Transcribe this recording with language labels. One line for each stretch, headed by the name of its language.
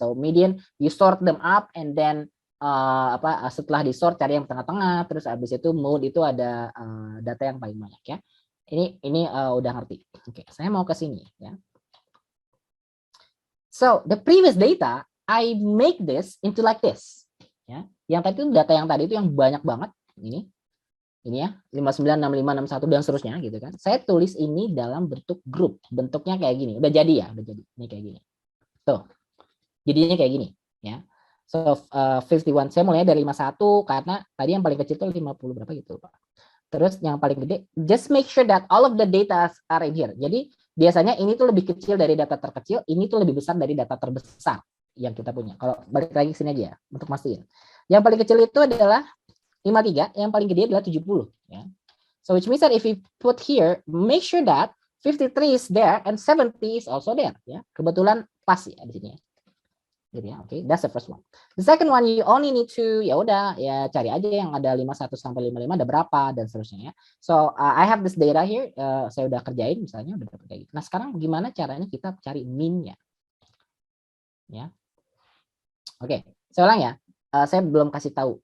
English: So median, you sort them up and then
Indonesian: setelah di sort cari yang tengah-tengah, terus habis itu mode itu ada data yang paling banyak ya. Ini udah ngerti. Oke, saya mau ke sini ya.
English: So the previous data I make this into like this ya.
Indonesian: Yang tadi itu data yang tadi itu yang banyak banget ini ya 59 65 61 dan seterusnya gitu kan. Saya tulis ini dalam bentuk grup. Bentuknya kayak gini. Udah jadi ya, udah jadi. Ini kayak gini. Tuh. Jadinya kayak gini ya. So 51 saya mulai dari 51 karena tadi yang paling kecil itu 50 berapa gitu Pak. Terus yang paling gede,
English: just make sure that all of the data are in here.
Indonesian: Jadi biasanya ini tuh lebih kecil dari data terkecil, ini tuh lebih besar dari data terbesar yang kita punya. Kalau balik lagi ke sini aja ya, untuk mastiin. Yang paling kecil itu adalah 53, yang paling gede adalah 70 ya.
English: So which means that if we put here, make sure that 53 is there and 70 is also there ya.
Indonesian: Kebetulan pas ya di sini ya. Gitu ya. Oke,
English: that's the first one. The second one, you only need to
Indonesian: ya udah ya cari aja yang ada 51 sampai 55 ada berapa dan seterusnya ya.
English: So I have this data here,
Indonesian: saya udah kerjain misalnya udah dapat kayak gitu. Nah, sekarang gimana caranya kita cari mean-nya? Ya. Oke, saya ulang ya. Saya belum kasih tahu.